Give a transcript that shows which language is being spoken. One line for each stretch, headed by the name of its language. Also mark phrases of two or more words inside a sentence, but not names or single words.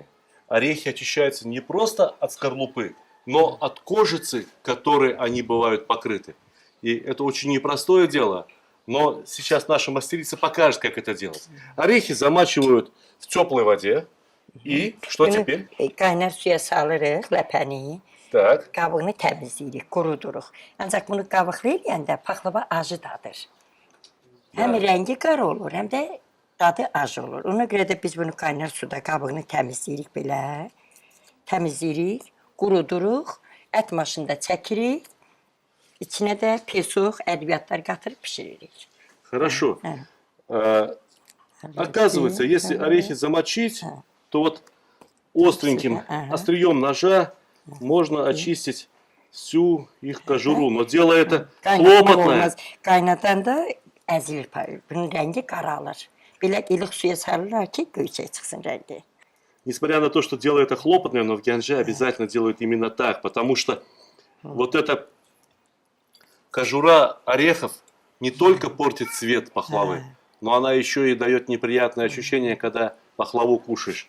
Russian: Орехи очищаются не просто от скорлупы, но от кожицы, которой они бывают покрыты. И это очень непростое дело, но сейчас наша мастерица покажет, как это делать. Орехи замачивают в теплой воде. И что теперь?
Azerbaijani: Qaynar suya salırıq, ləpəni.
Russian: Так.
Azerbaijani: Qabığını təmizləyirik, quruduruq. Ancaq bunu qabıqlayanda paxlava acı dadır. Həm rəngi qara olur, həm də dadı acı olur. Ona görə də biz bunu qaynar suda qabığını təmizləyirik belə. Təmizləyirik, quruduruq, ət maşında çəkirik. İçinə də pesuq, ədviyyatlar qatırıb pişiririk.
Russian: Хорошо. Оказывается, если орехи замочить, то вот остреньким Ага. острием ножа можно очистить всю их кожуру. Но дело это хлопотное.
Azerbaijani: Qaynadanda əzilir. Bunun rəngi qaralır. Belə ilıq suya salırlar ki, göyçək çıxsın rəngi.
Russian: Несмотря на то, что дело это хлопотное, но в Гянже обязательно делают именно так, потому что вот эта кожура орехов не только портит цвет пахлавы, но она еще и дает неприятное ощущение, когда пахлаву кушаешь.